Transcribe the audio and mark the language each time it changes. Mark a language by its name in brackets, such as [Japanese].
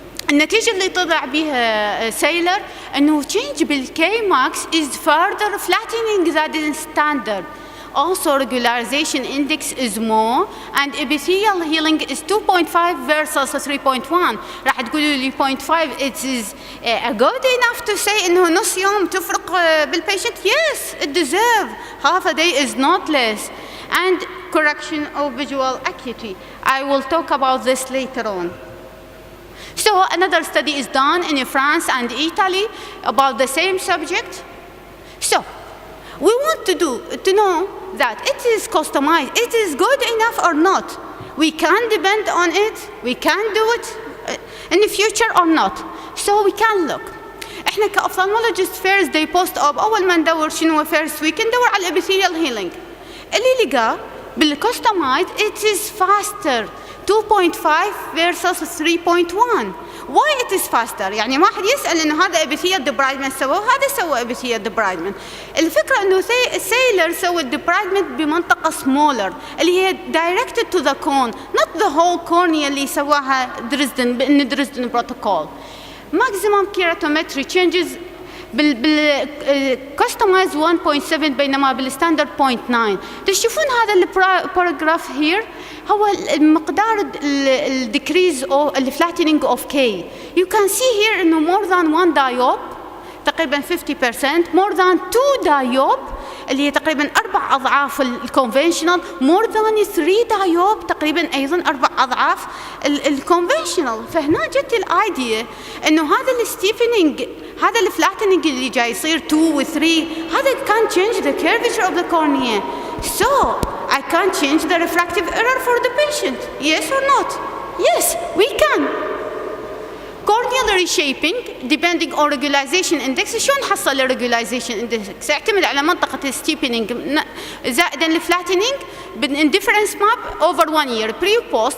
[Arabic] النتيجة اللي طلع بها سيلر انه change بالكي ماكس [English] is further flattening than standard. Also regularization index is more and epithelial healing is 2.5 versus 3.1. [Arabic] راح تقولوا لي 0.5 [English] it is good enough to say [Arabic] انه نص يوم تفرق بالبيشنت. [English] Yes, it deserves half a day is not less. And correction of visual acuity. I will talk about this later on. So another study is done in France and Italy about the same subject. So we want to know that it is customized, it is good enough or not. We can depend on it, we can do it in the future or not. So we can look. [Arabic] احنا كأوفثالمولوجيست [English] first day post op [Arabic] اول ما ندور شنو [English] first week [Arabic] ندور على الابيثيليال هيلينج. اللي لقاه بالكستمايز [English] it is faster 2.5 versus 3.1. Why it is faster؟ [Arabic] يعني ما حد يسأل إنه هذا epithelial debridement سوى وهذا سوى epithelial debridement. الفكرة إنه سيلر سوى debridement بمنطقة smaller اللي هي [English] directed to the cone, not the whole cornea [Arabic] اللي سواها دريسدن بإن دريسدن protocol. [English] Maximum keratometry changes [Arabic] بالكستمايز 1.7 بينما بالستاندرد 0.9. تشوفون هذا الباراجراف هير هو المقدار الديكريز او الفلاتينينج اوف كي. [English] you can see here [Arabic] انه مور ذان 1 دايوب تقريبا 50%، مور ذان 2 دايوب اللي هي تقريبا 4 اضعاف الكونفنشنال، مور ذان 3 دايوب تقريبا ايضا 4 اضعاف الكونفنشنال. فهنا جت الايديا انه هذا الستيفنينج هذا الفلاتنينج اللي جاي يصير 2 و 3 هذا [English] can change the curvature of the cornea. So I can change the refractive error for the patient. Yes or not? Yes, we can. corneal reshaping depending on regularization index. [Arabic] شو نحصل الregularization index؟ يعتمد على منطقة steepening زائدا الفلاتينينج [English] in difference map over 1 year pre post.